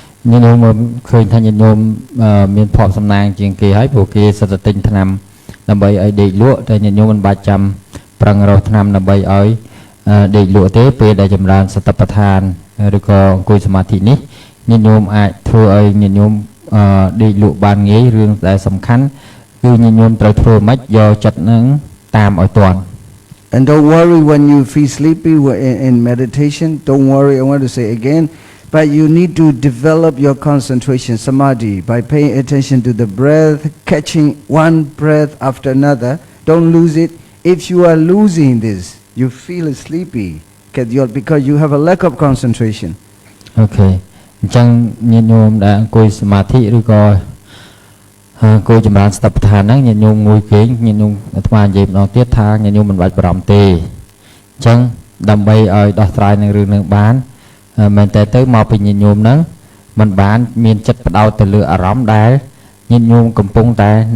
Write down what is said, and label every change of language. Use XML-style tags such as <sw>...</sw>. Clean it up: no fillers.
<km>ញាតិញោមឃើញថាញាតិញោមមានភ័ព្វសំណាងជាងគេហើយព្រោះគេសិតតែទិញថ្នាំដើម្បីឲ្យដេកលក់តែញាតិញោមមិនបាច់ចាំប្រឹងរកថ្នាំដើម្បីឲ្យដេកលក់ទេពេលដែលចម្រើនសតិប្បដ្ឋានឬក៏អង្គុយសមាធិនេះញាតិញោមអាចធ្វើឲ្យញាតិញោមដេកលក់បានងាយរឿងដែលសំខាន់គឺញាតិញោមត្រូវធ្វើម៉េចយកចិត្តនឹងតាមឲ្យទាន់</km> <en>And don't worry when you feel sleepy in meditation. Don't worry, I want to say again, but you need to develop your concentration, samadhi, by paying attention to the breath, catching one breath after another. Don't lose it. If you are losing this, you feel sleepy because you have a lack of concentration. Okay.</en> <km>អញ្ចឹងញាតិញោមដែលអង្គុយសមាធិឬក៏អង្គុយចម្រើនសតិប្បដ្ឋានហ្នឹងញាតិញោមងុយគេងញាតិញោមអាត្មានិយាយម្ដងទៀតថាញាតិញោមមិនបាច់បារម្ភទេអញ្ចឹងដើម្បីឲ្យដោះស្រាយនឹងរឿងនឹងបានមែនតែទៅមកពីញាតិញោមហ្នឹងមិនបានមានចិត្តបដោតទៅលើអារម្មណ៍ដែលញាតិញោមកំពុងតែ</km>